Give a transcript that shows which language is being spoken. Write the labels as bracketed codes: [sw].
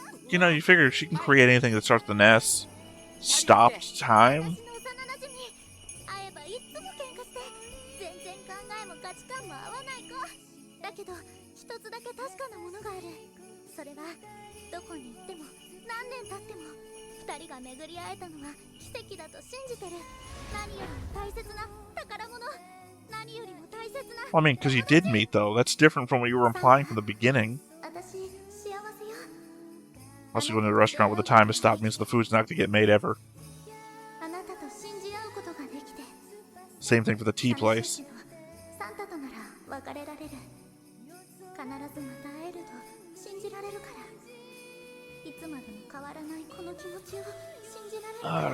[en] You know, you figure if she can create anything that starts with an S, stopped time? [ja] 私の幼なじみ。会えばいつも喧嘩して全然考えも価値観も合わない子だけど、一つだけ確かなものがある。それはどこに行っても何年経っても二人が巡り会えたのは奇跡だと信じてる。何よりも大切な宝物。何よりも大切な。 [en] Well, I mean, because you did meet, though. That's different from what you were implying from the beginning. [ja] 私幸せよ。 [en] Also, going to the restaurant where the time has stopped means the food's not going to get made ever. [ja] あなたと信じ合うことができて。 [en] Same thing for the tea [ja] 寂 [en] place. [ja] しいけどサンタとなら別れられる。必ずまた会えると信じられるから。いつまでも変わらないこの気持ちを信じられるから。